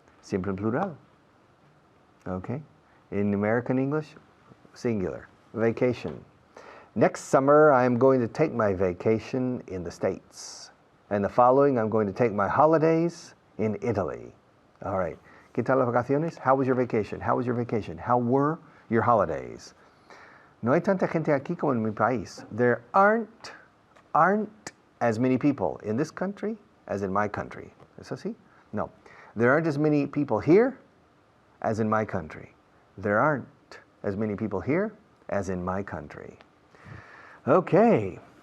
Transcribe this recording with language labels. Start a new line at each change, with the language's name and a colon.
Spanish: Siempre en plural.
English: Okay? In American English, singular. Vacation. Next summer, I'm going to take my vacation in the States. And the following, I'm going to take my holidays in Italy. All right.
Spanish: ¿Qué tal las vacaciones?
English: How was your vacation? How was your vacation? How were your holidays?
Spanish: No hay tanta gente aquí como en mi país.
English: There aren't as many people in this country as in my country.
Spanish: ¿Es así? No.
English: There aren't as many people here as in my country. There aren't as many people here as in my country. Okay.